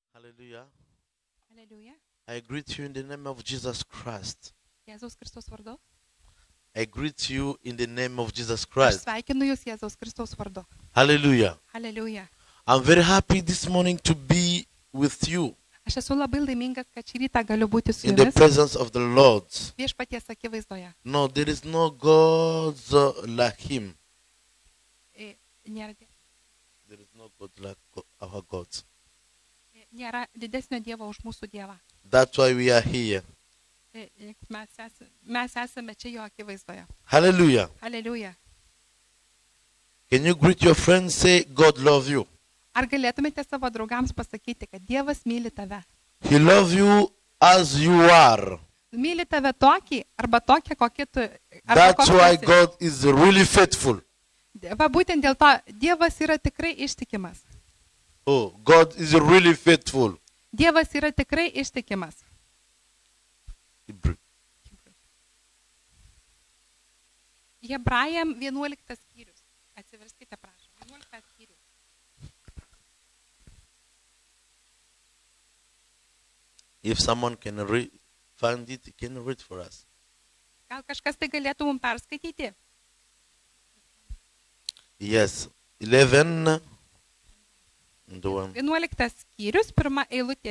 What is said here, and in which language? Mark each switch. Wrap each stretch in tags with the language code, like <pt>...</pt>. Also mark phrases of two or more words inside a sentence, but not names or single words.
<en>Hallelujah.</en> <lt>Aleliuja.</lt> <en>I greet you in the name of Jesus Christ.</en> <lt>Jėzaus Kristaus vardu.</lt> <en>I greet you in the name of Jesus</en> <lt>Aš</lt> <en>Christ.</en> <lt>sveikinu Jūs Jėzaus Kristaus vardu.</lt> <en>Hallelujah.</en> <lt>Aleliuja.</lt> <en>I'm very happy this morning to be with you</en> <lt>Aš esu labai laimingas, kad šį rytą galiu būti su</lt> <en>in the</en> <lt>Jumis</lt> <en>presence of the Lord.</en> <lt>viešpaties akivaizdoje.</lt> <en>No, there is no God like Him.</en> <lt>Nėra,</lt> <en>There is no God like our God.</en> <lt>nėra didesnio Dievo už mūsų Dievą.</lt> <en>That's why we are here.</en> <lt>Mes esame čia Jo akivaizdoje.</lt> <en>Hallelujah.</en> <lt>Aleliuja.</lt> <en>Can you greet your friends? Say, God love you.</en> <lt>Ar galėtumėte savo draugams pasakyti, kad Dievas myli tave?</lt> <en>He loves you as you are.</en> <lt>Myli tave tokį arba tokią, kokie tu.</lt> <en>That's why God is really faithful.</en> <lt>Va būtent dėl to Dievas yra tikrai ištikimas.</lt> <en>Oh, God is really faithful.</en> <lt>Dievas yra tikrai ištikimas. Hebrajam 11 skyrius. Atsiverskite, prašau. 11 skyrius.</lt> <en>If someone can find it, he can read for us.</en> <lt>Gal kažkas tai galėtų mums perskaityti?</lt> <en>Yes, 11. The one.</en> <lt>11 skyrius, pirma eilutė.</lt>